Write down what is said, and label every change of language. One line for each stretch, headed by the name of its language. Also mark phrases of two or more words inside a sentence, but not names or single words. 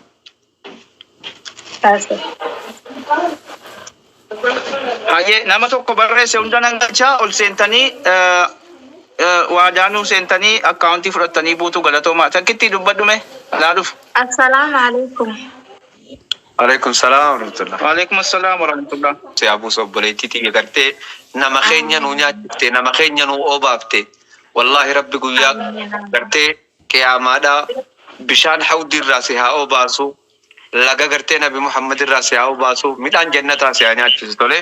Oromo: Aye, nama tokko barreesse hunda nan galchaa ol seentanii waadaanuu seentanii akkaawuntii fudhattanii buutu galatoomaa. Takkitti dubbadhume laaluuf.
Arabic: السلام عليكم. عليكم السلام ورحمة الله. وعليكم السلام ورحمة الله.
Oromo: Se abu sobboleetti gartee nama keenya nuu nyaachifte nama keenya nuu obaafte wallahi rabbi guyyaa gartee qiyaamaadha bishaan hawdi irraa si haa obaasu laga gartee nabi Muhammad irraa si haa obaasu midhaan jannataa si haa nyaachisu tole.